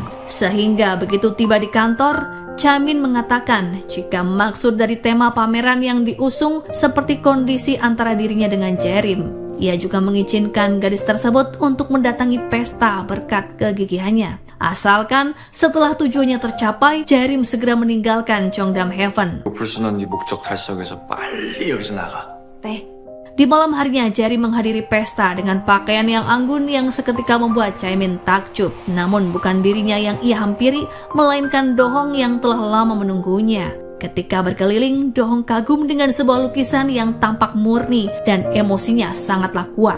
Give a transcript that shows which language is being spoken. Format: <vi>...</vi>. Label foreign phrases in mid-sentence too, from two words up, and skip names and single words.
<id>Sehingga begitu tiba di kantor, Chaemin mengatakan jika maksud dari tema pameran yang diusung seperti kondisi antara dirinya dengan Jaerim. Ia juga mengizinkan gadis tersebut untuk mendatangi pesta berkat kegigihannya. Asalkan setelah tujuannya tercapai, Jaerim segera meninggalkan Cheongdam Heaven.</id> <ko>불순한 네 목적 달성해서 빨리 여기서 나가. 네.</ko> <id>Di malam harinya, Jaerim menghadiri pesta dengan pakaian yang anggun yang seketika membuat Chaemin takjub. Namun bukan dirinya yang ia hampiri, melainkan Dohong yang telah lama menunggunya. Ketika berkeliling, Dohong kagum dengan sebuah lukisan yang tampak murni dan emosinya sangatlah kuat.</id>